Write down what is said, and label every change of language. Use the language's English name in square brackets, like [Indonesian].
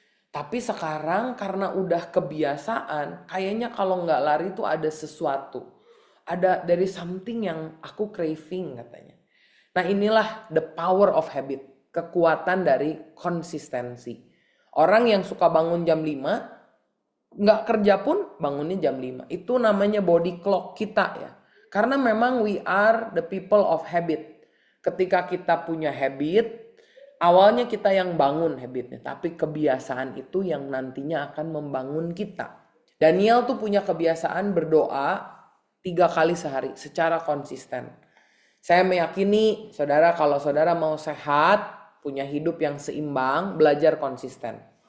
[Indonesian] Tapi sekarang karena udah kebiasaan, kayaknya kalau nggak lari tuh ada sesuatu. Ada dari something yang aku craving katanya. Nah inilah [English] the power of habit. [Indonesian] Kekuatan dari konsistensi. Orang yang suka bangun jam 5, nggak kerja pun bangunnya jam 5. Itu namanya body clock kita ya. Karena memang [English] we are the people of habit. [Indonesian] Ketika kita punya habit, awalnya kita yang bangun habitnya. Tapi kebiasaan itu yang nantinya akan membangun kita. Daniel tuh punya kebiasaan berdoa 3 kali sehari secara konsisten. Saya meyakini saudara kalau saudara mau sehat, punya hidup yang seimbang, belajar konsisten.